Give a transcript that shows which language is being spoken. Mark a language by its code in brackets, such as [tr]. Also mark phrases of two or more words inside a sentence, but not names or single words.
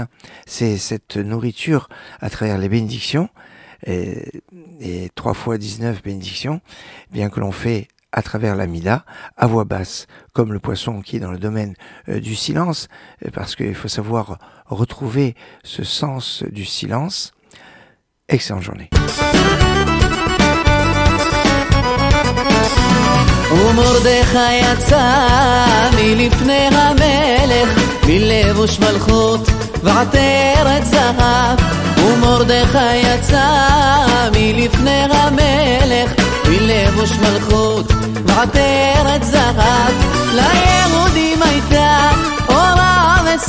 [fr] C'est cette nourriture à travers les bénédictions et 3 fois 19 bénédictions, bien que l'on fait à travers l'Amida, à voix basse, comme le poisson qui est dans le domaine du silence, parce qu'il faut savoir retrouver ce sens du silence. Excellente journée. [he] ומרדכי יצא מלפני המלך בלבוש מלכות ועטרת זהב ומרדכי יצא מלפני המלך בלבוש מלכות ועטרת זהב ליהודים הייתה אורה